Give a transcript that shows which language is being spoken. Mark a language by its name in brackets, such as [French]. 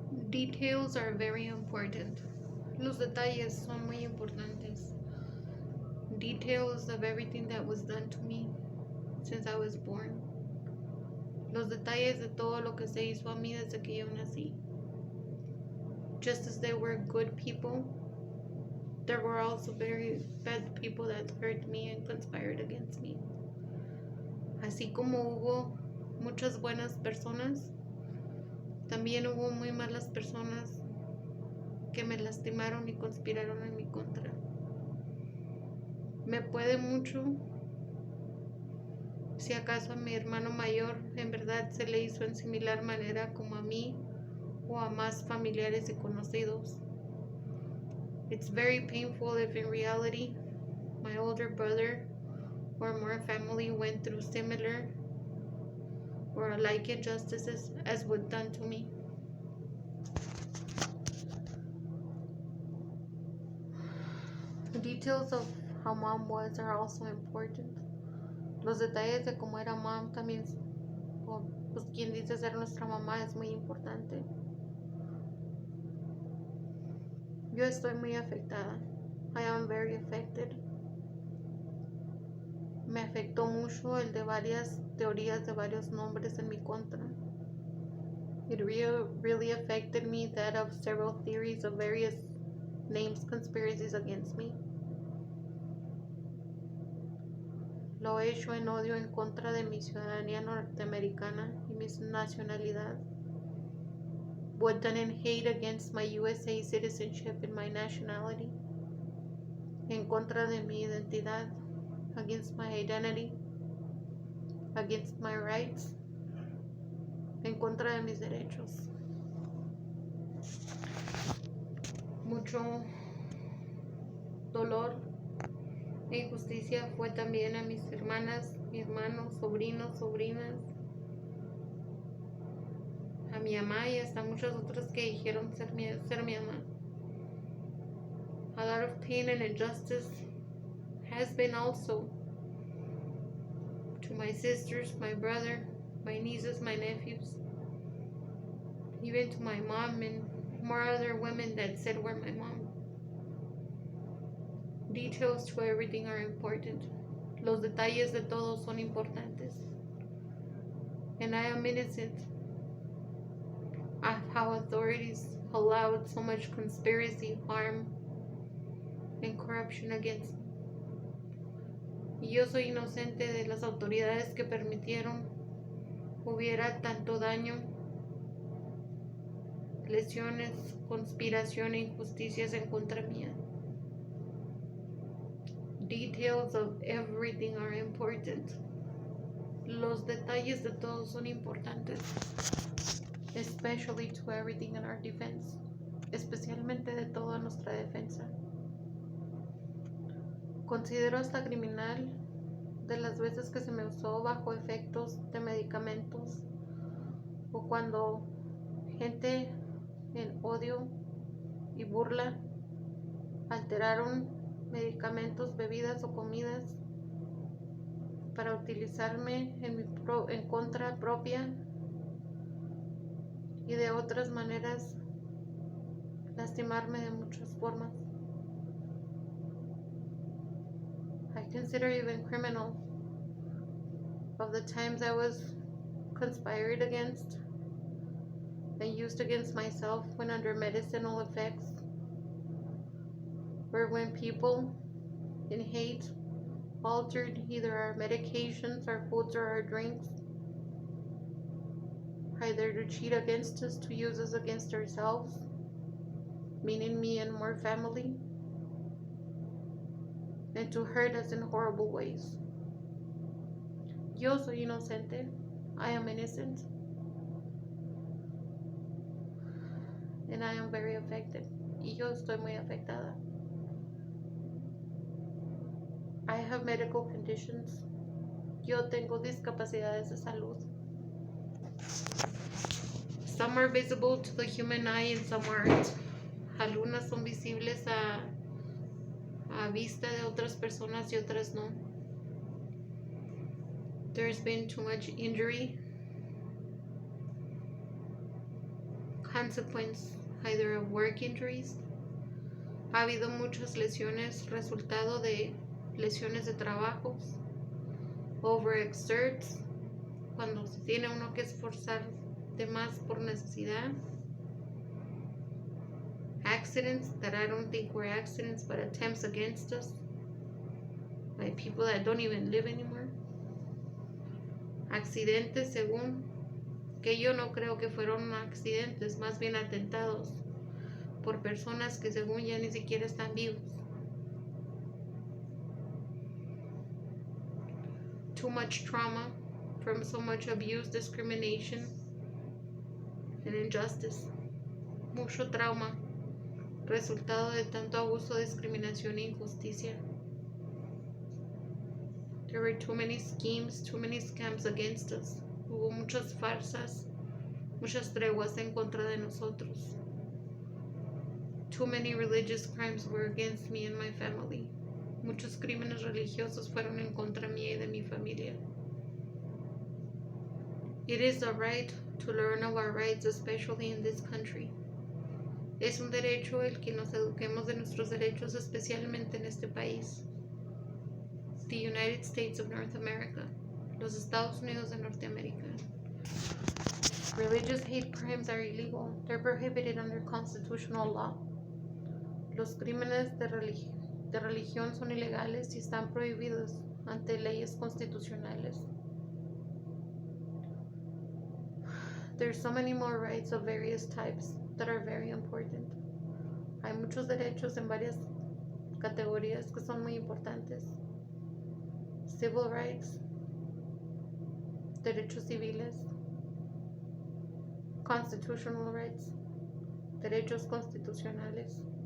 [English] Details are very important. [Spanish] Los detalles son muy importantes. [English] Details of everything that was done to me since I was born. [Spanish] Los detalles de todo lo que se hizo a mí desde que yo nací. [English] Just as there were good people, there were also very bad people that hurt me and conspired against me. [Spanish] Así como hubo muchas buenas personas, también hubo muy malas personas que me lastimaron y conspiraron en mi contra. Me puede mucho si acaso a mi hermano mayor en verdad se le hizo en similar manera como a mí o a más familiares y conocidos. [English] It's very painful if in reality my older brother or more family went through similar or like injustices as was done to me. The details of how mom was are also important. [Spanish] Los detalles de cómo era mom también, o pues quien dice ser nuestra mamá, es muy importante. Yo estoy muy afectada. [English] I am very affected. [Spanish] Me afectó mucho el de varias teorías de varios nombres en mi contra. [English] It really affected me that of several theories of various names, conspiracies against me. [Spanish] Lo he hecho en odio en contra de mi ciudadanía norteamericana y mi nacionalidad. [English] What done in hate against my USA citizenship and my nationality. [Spanish] En contra de mi identidad, [English] against my identity, against my rights, [Spanish] en contra de mis derechos. Mucho dolor e injusticia fue también a mis hermanas, mis hermanos, sobrinos, sobrinas, a mi mamá y hasta muchas otras que dijeron ser mi mamá. [English] A lot of pain and injustice has been also to my sisters, my brother, my nieces, my nephews, even to my mom and more other women that said were my mom. Details to everything are important. [Spanish] Los detalles de todo son importantes. [English] And I am innocent of how authorities allowed so much conspiracy, harm, and corruption against me. [Spanish] Y yo soy inocente de las autoridades que permitieron hubiera tanto daño, lesiones, conspiración e injusticias en contra mía. [English] Details of everything are important. [Spanish] Los detalles de todo son importantes. [English] Especially to everything in our defense. [Spanish] Especialmente de toda nuestra defensa. Considero hasta criminal de las veces que se me usó bajo efectos de medicamentos o cuando gente en odio y burla alteraron medicamentos, bebidas o comidas para utilizarme en contra propia y de otras maneras lastimarme de muchas formas. [English] I consider even criminal of the times I was conspired against and used against myself when under medicinal effects, or when people in hate altered either our medications, our foods, or our drinks, either to cheat against us, to use us against ourselves, meaning me and more family, and to hurt us in horrible ways. [Spanish] Yo soy inocente. [English] I am innocent. And I am very affected. [Spanish] Y yo estoy muy afectada. [English] I have medical conditions. [Spanish] Yo tengo discapacidades de salud. [English] Some are visible to the human eye and some aren't. [Spanish] Algunas son visibles a vista de otras personas y otras no. [English] There's been too much injury, consequence either of work injuries. [Spanish] Ha habido muchas lesiones resultado de lesiones de trabajos, overexerts, cuando se tiene uno que esforzar de más por necesidad. [English] Accidents that I don't think were accidents, but attempts against us by people that don't even live anymore. [Spanish] Accidentes según que yo no creo que fueron accidentes, más bien atentados por personas que según ya ni siquiera están vivos. [English] Too much trauma from so much abuse, discrimination, and injustice. [Spanish] Mucho trauma, resultado de tanto abuso, discriminación e injusticia. [English] There were too many schemes, too many scams against us. [Spanish] Hubo muchas farsas, muchas treguas en contra de nosotros. [English] Too many religious crimes were against me and my family. [Spanish] Muchos crímenes religiosos fueron en contra mía y de mi familia. [English] It is a right to learn of our rights, especially in this country. [Spanish] Es un derecho el que nos eduquemos de nuestros derechos, especialmente en este país. [English] The United States of North America. [Spanish] Los Estados Unidos de Norteamérica. [English] Religious hate crimes are illegal. They're prohibited under constitutional law. [Spanish] Los crímenes de religión son ilegales y están prohibidos ante leyes constitucionales. [English] There's so many more rights of various types that are very important. [Spanish] Hay muchos derechos en varias categorías que son muy importantes. [English] Civil rights, [Spanish] derechos civiles. [English] Constitutional rights, [Spanish] derechos constitucionales.